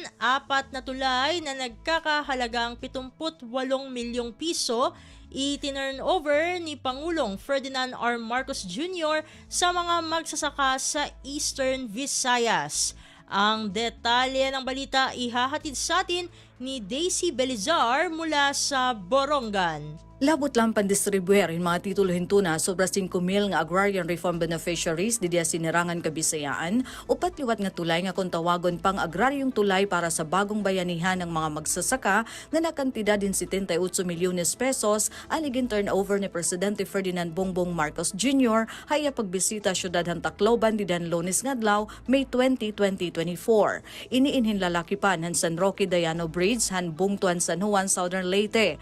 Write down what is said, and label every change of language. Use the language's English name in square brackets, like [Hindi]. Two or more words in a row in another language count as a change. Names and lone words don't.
[Filipino] 4 na tulay na nagkakahalagang 78 milyong piso itinurn over ni Pangulong Ferdinand R. Marcos Jr. sa mga magsasaka sa Eastern Visayas. Ang detalye ng balita ihahatid sa atin ni Daisy Belizar mula sa Borongan. [Waray] Labot lang pandistribuer yung mga titulo hintuna sobra 5,000 nga [English] agrarian reform beneficiaries [Waray] di sinirangan kabisayaan upat liwat nga tulay nga kung tawagon pang agraryong tulay para sa bagong bayanihan ng mga magsasaka nga nakantidad din 78 milyones pesos aligin turnover ni Presidente Ferdinand Bongbong Marcos Jr. haya pagbisita syudad han Tacloban di dan Lunes ngadlaw May 20, 2024. Iniinhin lalaki pa han San Roque Dayano Bridge han Bungtuan San Juan Southern Leyte.